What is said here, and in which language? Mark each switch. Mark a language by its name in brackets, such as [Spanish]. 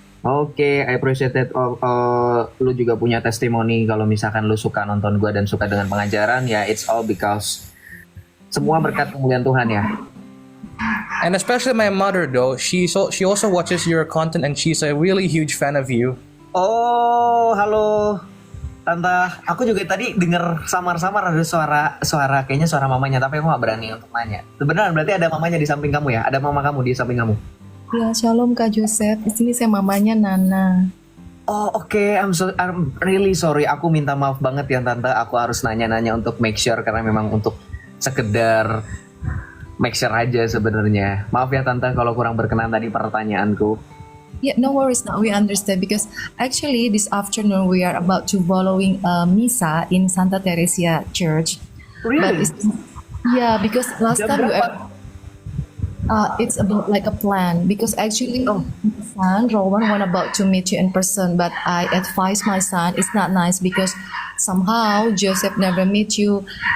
[Indonesian] Oke, [English] I appreciate that. [Indonesian] Lu juga punya testimoni kalau misalkan lu suka nonton gue dan suka dengan pengajaran, ya [English] it's all because [Indonesian] semua berkat kemuliaan Tuhan ya. [English] And especially my mother though, she also watches your content and she's a really huge fan of you. [Indonesian] Oh, halo Tante. Aku juga tadi denger samar-samar ada suara kayaknya suara mamanya, tapi aku gak berani untuk nanya. Beneran berarti ada mamanya di samping kamu ya? Ada mama kamu di samping kamu? Ya, shalom Kak Joseph. Di sini saya mamanya Nana. Oh, oke. [English] I'm really sorry. [Indonesian] Aku minta maaf banget ya Tante. Aku harus nanya-nanya untuk [English] make sure [Indonesian] karena memang untuk sekedar make sure aja sebenarnya. Maaf ya Tante kalau kurang berkenan tadi pertanyaanku. [English] Yeah, no worries. Now we understand because actually this afternoon we are about to following misa in Santa Teresia Church. Really? Yeah, because last [Indonesian] Jam [English] time [Indonesian] berapa? [English] it's about like a plan because actually my son Rowan want about to meet you in person, but I advise my son it's not nice because somehow Joseph never meet you.